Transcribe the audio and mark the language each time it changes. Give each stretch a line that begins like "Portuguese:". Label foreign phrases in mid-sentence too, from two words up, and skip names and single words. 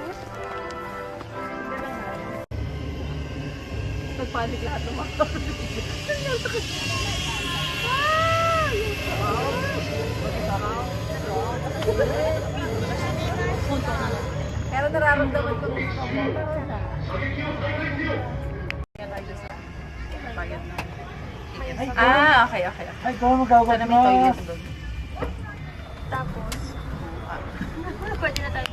Filipino: Nagpanik lahat ng mga pero nararamdaman ko gusto ko. Kaya tayo sa bayad na. tickets. Ah, okay.
Japanese: はい、どうも頑張
Filipino: Sana
Japanese: り
Filipino: may
Japanese: ま
Filipino: toilet
Japanese: す。
Filipino: doon. Tapos, pwede na tayo.